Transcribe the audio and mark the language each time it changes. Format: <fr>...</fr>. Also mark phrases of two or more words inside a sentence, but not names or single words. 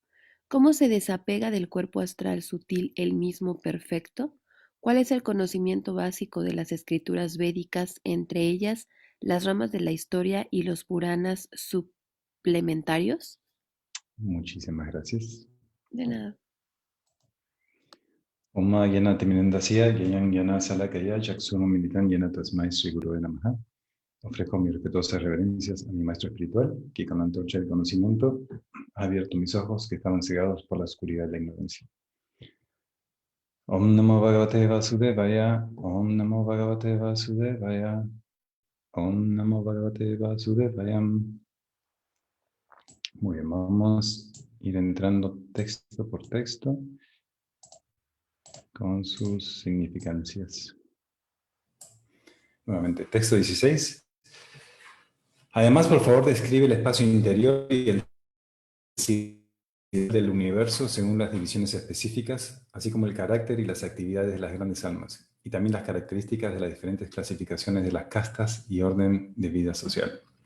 <es>¿Cómo se desapega del cuerpo astral sutil el mismo perfecto? ¿Cuál es el conocimiento básico de las escrituras védicas, entre ellas las ramas de la historia y los Puranas suplementarios? Muchísimas gracias. De nada.</es> <sa>Oma Yana Timinendasya, Yayan Yana Salakaya, Jacksuno Militan Yana Tasmai Sri Guru Namaha.</sa> <es>Ofrezco mis respetuosas reverencias a mi maestro espiritual, que con la antorcha del conocimiento ha abierto mis ojos que estaban cegados por la oscuridad de la ignorancia.</es> <sa>Om Namo Bhagavate Vasudevaya, Om Namo Bhagavate Vasudevaya, Om Namo Bhagavate Vasudevaya.</sa> <es>Muy bien, vamos a ir entrando texto por texto con sus significancias. Nuevamente, texto 16. Además, por favor, describe el espacio interior y el del universo según las divisiones específicas, así como el carácter y las actividades de las grandes almas, y también las características de las diferentes clasificaciones de las castas y orden de vida social.</es>